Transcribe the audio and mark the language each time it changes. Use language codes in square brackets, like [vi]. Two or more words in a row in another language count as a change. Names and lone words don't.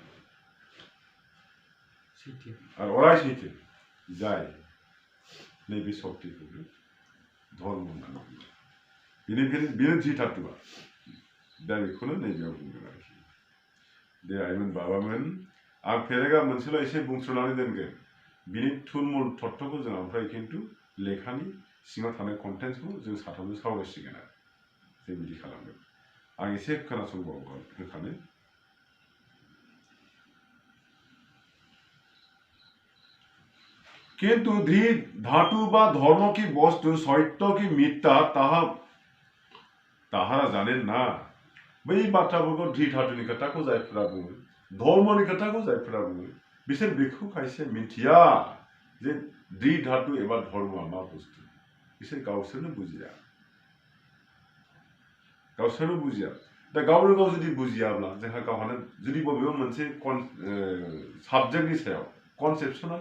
[brx] आरो अराय सैथो जाय नैबे शक्तिखौनो धर्म होननानै बुङो बेनिखायनो बेनो धि धातुआ दा बेखौनो नैबेयाव बुंदों आरोखि दे आइमोन बाबामोन आं फेरेगा मोनसेल' एसे बुंस्र'नानै दोनगोन बिनि थुलमुल तत्त्वखौ जों ओमफ्राय खिन्थु लेखानि सिङाव थानाय कन्टेन्ट्सखौ जों साथामजों सावरायसिगोन आरो जों बिदि खालामगोन आं एसे खोनासंबावखानो [bn] কিন্তু ধি ধাতু বা ধর্ম কী বস্তু সত্য কী মিথ্যা তাহারা জানে না [brx] बै बाथ्राफोरखौ धि धातुनि खोथाखौ जायफोरा बुङो धर्मनि खोथाखौ जायफोरा बुङो बिसोर बेखौ खायसे मिथिया जे धि धातु एबा धर्मआ मा बुस्थु बिसोर गावसोरनो बुजिया दा गावनो गाव जुदि बुजियाब्ला जोंहा गावहानो जुदि बबेबा मोनसे साबजेक्टनि सायाव कनसेप्सनानो